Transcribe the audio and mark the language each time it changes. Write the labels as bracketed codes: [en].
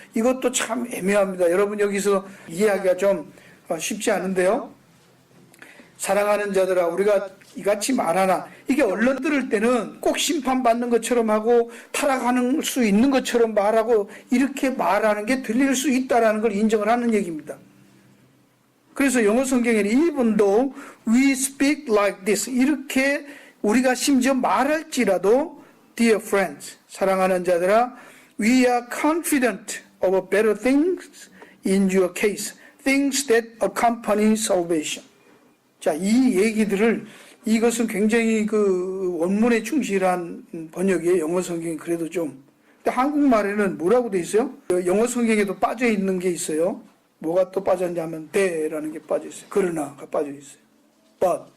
[ko] 이것도 참 애매합니다. 여러분 여기서 이해하기가 좀 쉽지 않은데요. 사랑하는 자들아 우리가 이같이 말하나, 이게 얼른 들을 때는 꼭 심판받는 것처럼 하고 타락하는 수 있는 것처럼 말하고 이렇게 말하는 게 들릴 수 있다는 걸 인정을 하는 얘기입니다. 그래서 영어 성경에는 [en] even though we speak like this, [ko] 이렇게 우리가 심지어 말할지라도 [en] dear friends, [ko] 사랑하는 자들아 [en] we are confident of better things in your case, things that accompany salvation. [ko] 자, 이 얘기들을, 이것은 굉장히 그 원문에 충실한 번역이에요. 영어 성경이 그래도 좀. 근데 한국말에는 뭐라고 돼 있어요? 영어 성경에도 빠져 있는 게 있어요. 뭐가 또 빠졌냐면 the라는 게 빠져 있어요. 그러나가 빠져 있어요. [en] but.